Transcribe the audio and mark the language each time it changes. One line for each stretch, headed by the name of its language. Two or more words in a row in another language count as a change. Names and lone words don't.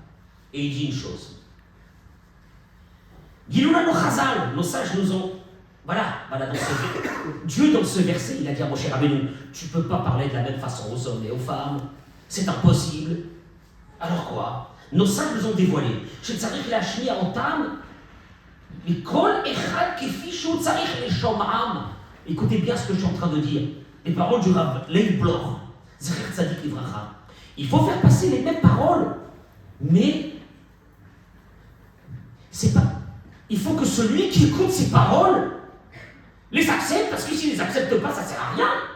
French: Et il dit une chose.
Hebrew: גילו לנו חז"ל,
French: nos sages nous ont... Voilà, Dieu dans ce verset, il a dit à Moshe Rabbeinu, tu ne peux pas parler de la même façon aux hommes et aux femmes. C'est impossible. Alors quoi? Nos sages nous ont dévoilé.
Hebrew: שצריך להשמיע אותם, מכל אחד כפי שהוא צריך לשומעם.
French: Écoutez bien ce que je suis en train de dire. Les paroles du Rav Leib Bloch,
Hebrew: זכר צדיק לברכה.
French: Il faut faire passer les mêmes paroles, mais c'est pas... Il faut que celui qui écoute ces paroles les accepte, parce que s'il ne les accepte pas, ça ne sert à rien.